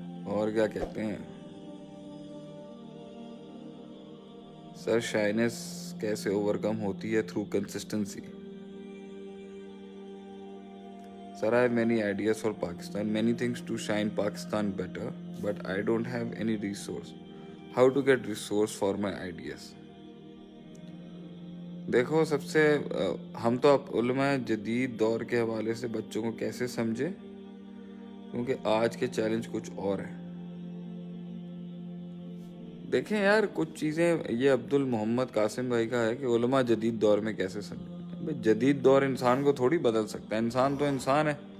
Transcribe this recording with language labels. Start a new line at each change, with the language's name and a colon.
Urdu: اور کیا کہتے ہیں سر، شائنس کیسے اوورکم ہوتی ہے؟ Through consistency.
English: Sir, I have many ideas for Pakistan, many things to shine Pakistan better, but I don't have any resource. How to get resource for my ideas?
Urdu: دیکھو، سب سے ہم تو اب علماء جدید دور کے حوالے سے بچوں کو کیسے سمجھیں، کیونکہ آج کے چیلنج کچھ اور ہیں۔ دیکھیں یار، کچھ چیزیں یہ عبد المحمد قاسم بھائی کا ہے کہ علماء جدید دور میں کیسے سمجھیں۔ جدید دور انسان کو تھوڑی بدل سکتا ہے، انسان تو انسان ہے۔